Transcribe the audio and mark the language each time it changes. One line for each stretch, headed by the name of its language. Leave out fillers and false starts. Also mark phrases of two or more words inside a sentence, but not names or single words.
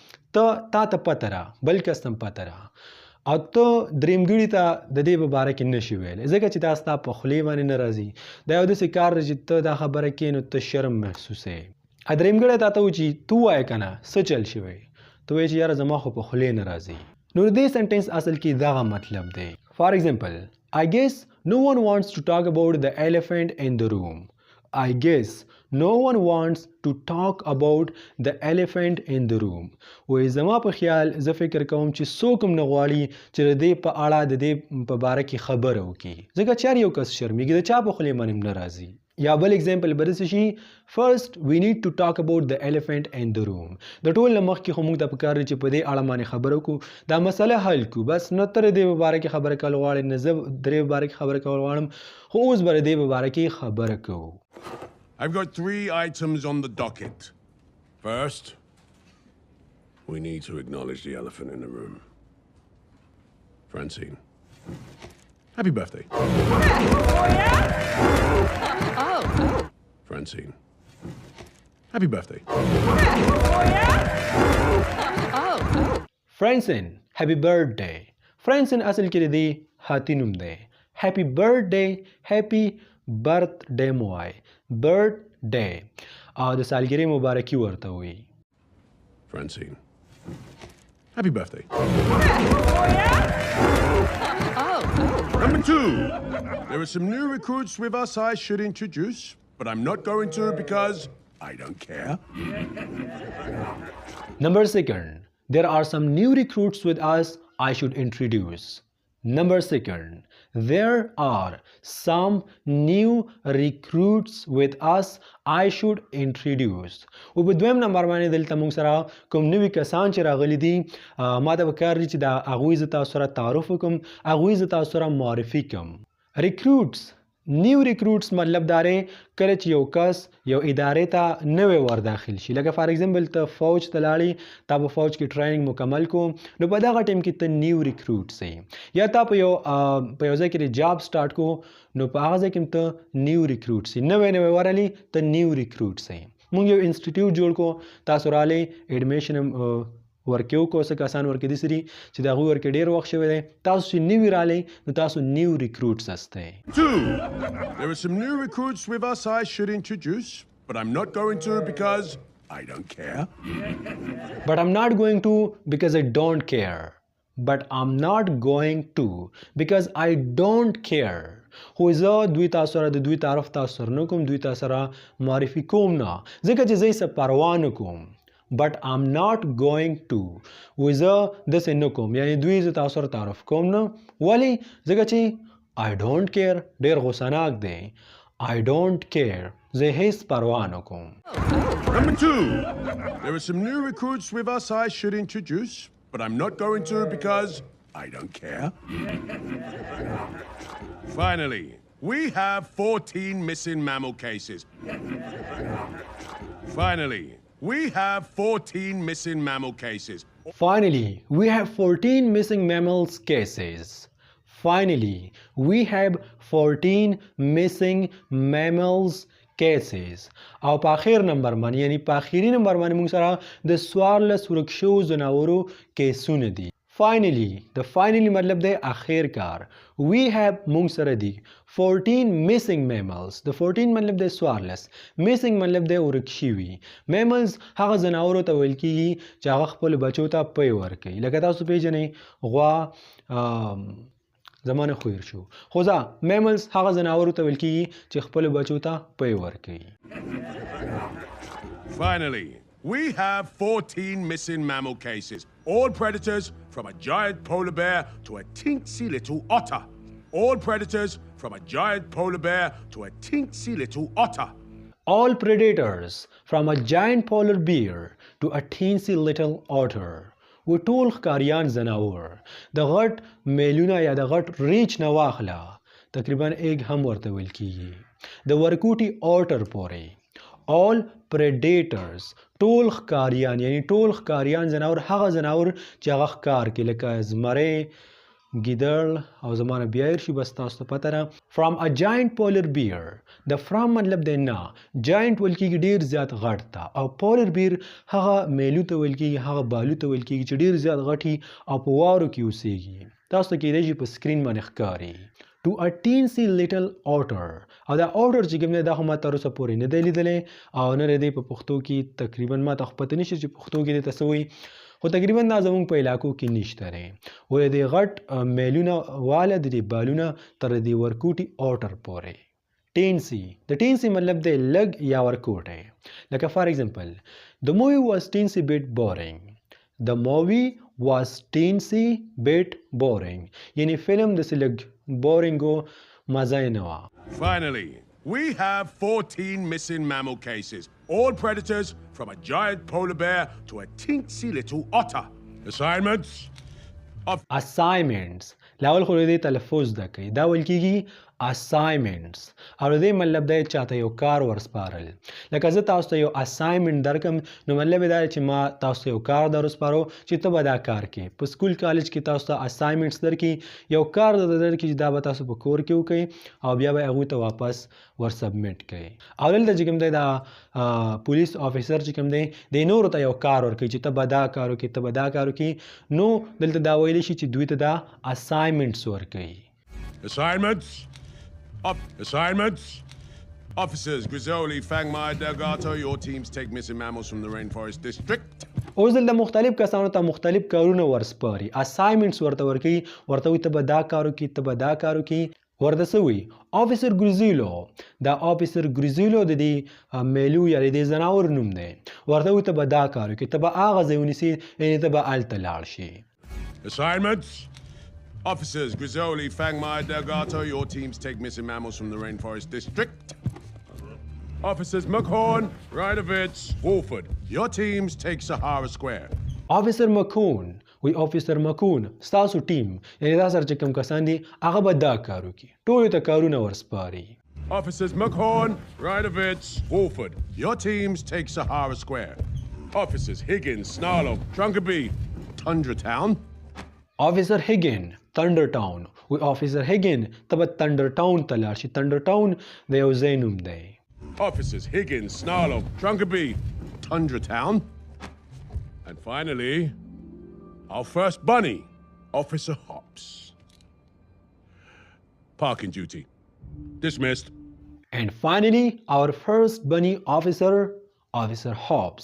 Pashto: تا ته پته را بل کس ته هم پته را او ته درېمګړي ته د دې په باره کې نشي ویلی ځکه چې دا ستا په خولې باندې نه راځي دا یو داسې کار دی چې ته دا خبره کوې نو ته شرم محسوسوې درېمګړی تا ته وایي چې تو وایې که نه څه چل شوی ته وایې چې یاره زما خو په خولې نه راځي نو د دې سنټنس اصل کې دغه مطلب دی
English: for example I guess no one wants to talk about the elephant in the room I guess no one wants to talk about the elephant in the room
Pashto: وای زما په خیال زه فکر کوم چې څوک هم نه غواړي چې د دې په اړه د دې په باره کې خبره وکړي ځکه چې هر یو کس شرمېږي د چا په خولې باندې هم نه راځي یا بل اگزامپل به داسې شي
English: first we need to talk about the elephant in the room
Pashto: د ټول نه مخکې خو موږ ته پکار دی چې په دې اړه باندې خبره وکړو دا مسله حل کړو بس نه ته د دې په باره کې خبره کول غواړې نه زه د دې په باره کې خبره کول غواړم خو اوس به د دې په باره کې خبره کوو
English: I've got 3 items on the docket. First, we need to acknowledge the elephant in the room. Francine. Happy birthday. Francine. Happy birthday. Francine, happy birthday.
Pashto: Francine اصل کې دی هاتی نوم دی
English: happy birthday happy birthday
Pashto: موای birthday او د سالګرې مبارکي ورته وي
English: Francine. Happy birthday. Number 2. There are some new recruits with us I should introduce, but I'm not going to because I don't care. Number 2. There are some new recruits with us I should introduce. Number 2, there are some new recruits with us I should introduce.
Pashto: او په دویم نمبر باندې دلته موږ سره کوم نوي کسان چې راغلي دي ما ته پکار دي چې دا هغوی زه تاسو سره تعارف وکړم، هغوی زه تاسو سره معرفي کړم. recruits
English: new recruits
Pashto: مطلب دا دی کله چې یو کس یو ادارې ته نوی ور داخل شي، لکه
English: for example
Pashto: ته فوج ته لاړې، تا په فوج کې ټریننګ مکمل کو، نو په دغه ټیم کې ته
English: new recruit
Pashto: سې، یا تا په یو ځای کې
English: job start
Pashto: کو، نو په هغه ځای کې ته
English: new recruit
Pashto: سې، نوی ورغلی ته
English: new recruit
Pashto: سې. موږ یو انسټیټیوټ جوړ کو، تاسو راغلی ایډمیشن ورکیو کو، څه کسان ورکې دي سري چې د هغوی ورکې ډېر وخت شوی دی، تاسو چې نوي رالی نو تاسو
English: new recruits
Pashto: استئ.
English: 2. There are some new recruits with us I should introduce, but I'm not going to because I don't care. But I'm not going to because I don't care. But I'm not going to because I don't care.
Pashto: خو زه دوی تاسو سره د دوی تعارف تاسو سره نه کوم، دوی تاسو سره معرفي کوم نه، ځکه چې زه یې څه پروا نه کوم.
English: But I'm not going to
Pashto: وزه داسې نه کوم، یعنی دوی زه تاسو سره تعارف کوم نه. ولې؟ ځکه چې
English: I don't care
Pashto: ډېر غوسناک دی.
English: I don't care
Pashto: زه هیڅ پروا نه کوم.
English: Number 2. There are some new recruits with us I should introduce, but I'm not going to because I don't care. Finally, we have 14 missing mammal cases. Finally, we have 14 missing mammal cases. Finally, we have 14 missing mammals cases. Finally, we have 14 missing mammals cases.
Pashto: او په اخر نمبر باندې یعنی په اخري نمبر باندې موږ سره د 14 ورک شوو ځناورو کیسونه دي. Finally, د finally مطلب دی اخر کار.
English: We have
Pashto: موږ سره دي
English: 14 missing mammals.
Pashto: د 14 مطلب دی 14. missing مطلب دی ورک شوي. mammals هغه ځناورو ته ویل کیږي چې هغه خپل بچو ته پی ورکوي. لکه تاسو پیژنئ غوا زمانه خویر شو، خو ځه mammals هغه ځناورو ته ویل کیږي چې خپل بچو ته پی ورکوي.
English: Finally, we have 14 missing mammal cases. All predators from a giant polar bear to a teensy little otter. All predators from a giant polar bear to a teensy little otter. All predators from a giant polar bear to a teensy little otter.
Pashto: و ټول ښکاریان ځناور د غټ میلونه یا د غټ ریچ نه واخله، تقریبا ایګ هم ورته ویل کیږي، د ورکوټي اوټر پورې.
English: all predators
Pashto: ټول ښکاریان یعنی ټول ښکاریان ځناور هغه ځناور چې هغه ښکار کوي، لکه زمری، ګیدړ او زمانه بیا شي بس تاسو ته پته ده.
English: from a giant polar bear
Pashto: د from مطلب دی نه، giant ویل کیږي ډیر زیات غټ ته، او
English: polar bear
Pashto: هغه میلو ته ویل کیږي، هغه بالو ته ویل کیږي چې ډیر زیات غټي او په واورو کې اوسیږي. تاسو ته کېدای شي په سکرین باندې ښکاري.
English: to a teensy little otter
Pashto: او دا otter چې کوم دی دا خو ما تر اوسه پورې نه دی لیدلی او نه دی په پښتو کې تقریبا ما ته خو پته نشته چې پښتو کې دی ته څه وایي، خو تقریبا دا زموږ په علاقو کې نشته دی. ولې د غټ میلونه واله د دې بالونه تر دې ورکوټي اوټر پورې. ټینسي د ټینسي مطلب دی لږ یا ورکوټی، لکه
English: for example the movie was teensy bit boring. the movie was teensy bit boring
Pashto: یعنی فلم داسې لږ بورینګ و، مزه یې نه وه.
English: Finally, we have 14 missing mammal cases. All predators from a giant polar bear to a teensy little otter. Assignments of
Pashto: assignments لاول خو دې تلفظ زده کوي، دا ویل کیږي assignments او دې مطلب دی چاته یو کار ورسپارل. لکه زه تاسو ته یو assignment درکم نو مطلب دا چې ما تاسو ته یو کار در وسپارو چې ته به دا کار کې. په سکول کالج کې تاسو ته assignments درکړي، یو کار درکړي چې دا به تاسو په کور کې وکړئ او بیا به هغوی ته واپس ور سبمیټ کړئ. او دلته چې کوم دی دا پولیس افیسر چې کوم دی د نورو ته یو کار ورکوي چې ته به دا کار وکړي، ته به دا کار وکړي، نو دلته دا ویلی شي چې دوی ته دا assignments ورکوي.
English: Assignments. Officers Grizzoli, Fangmai, Delgato, your teams take missing mammals from the Rainforest District.
Pashto: اوس دلته مختلف کسانو ته مختلف کارونه ورسپاري. assignments ورته ورکوي، ورته وایي ته به دا کار وکړي، ته به دا کار وکړي. ورته څه وایي؟ آفیسر ګریزیلو. دا آفیسر ګریزیلو د دې میلو یا د دې ځناور نوم دی. ورته وایي ته به دا کار وکړي، ته به هغه ځای ونیسي، یعنې ته به هلته لاړ شي.
English: Assignments. Officers Grizzoli, Fangmai, Delgato, your teams take missing mammals from the Rainforest District. Officers McHorn, Rydovich, Wolford, your teams take Sahara Square.
Pashto: Officer McCoon وی Officer McCoon ستاسو ټیم یعنی دا سره چې کوم کسان دي هغه به دا کار وکړي ټولو ته کارونه ورسپاري.
English: Officers McHorn, Rydovich, Wolford, your teams take Sahara Square. Officers Higgins, Snarlow, Trunkerby, Tundra Town.
Pashto: Officer Higgin Thunder Town وی Officer Higgin ته به Thunder Town ته لاړ شي. Thunder Town د یو ځای نوم دی.
English: Officers Higgins, Snarlow, Trunkerby, Tundra Town. And finally, our first bunny, Officer Hops. Parking duty. Dismissed. And finally our first bunny officer Officer Hops.